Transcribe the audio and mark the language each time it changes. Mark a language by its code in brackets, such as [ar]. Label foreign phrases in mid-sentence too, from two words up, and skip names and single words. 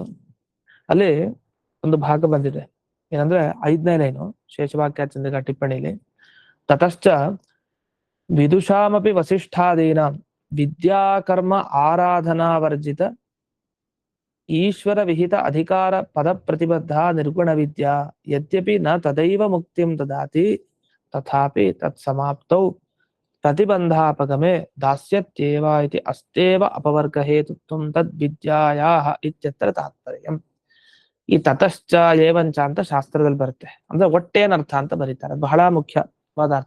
[kn] ಅಲ್ಲಿ ಒಂದು ಭಾಗ ಬಂದಿದೆ, ಏನಂದ್ರೆ 5ನೇ ಲೈನು ಶೇಷವಾಕ್ಯಾರ್ಥ ಚಂದ್ರಿಕಾ [sa] ಟಿಪ್ಪಣಿಲಿ ತತಶ್ಚ ವಿದುಷಾಮಪಿ ವಸಿಷ್ಠಾದೀನಾಂ ವಿದ್ಯಾಕರ್ಮ ಆರಾಧನಾವರ್ಜಿತ ಈಶ್ವರ ವಿಹಿತ ಅಧಿಕಾರ ಪದ ಪ್ರತಿಬದ್ಧ ನಿರ್ಗುಣ ವಿದ್ಯಾ ಯದ್ಯಪಿ ನ ತದೈವ ಮುಕ್ತಿಂ ದದಾತಿ ತಥಾಪಿ ತತ್ಸಮಾಪ್ತೌ ಪ್ರತಿಬಂಧಾಪಗಮೆ ದಾಸ್ಯತ್ಯೇವ ಇತಿ ಅಸ್ತೇವ ಅಪವರ್ಗ ಹೇತುತ್ವಂ ತದ್ವಿದ್ಯಾಯಾಹ ಇತ್ಯತ್ರ ತಾತ್ಪರ್ಯಂ. [kn] ಈ [sa] ತತಶ್ಚ ಏವಂಚ [kn] ಅಂತ ಶಾಸ್ತ್ರದಲ್ಲಿ ಬರುತ್ತೆ. ಅಂದ್ರೆ ಒಟ್ಟೇನರ್ಥ ಅಂತ ಬರೀತಾರೆ, ಬಹಳ ಮುಖ್ಯವಾದ ಅರ್ಥ.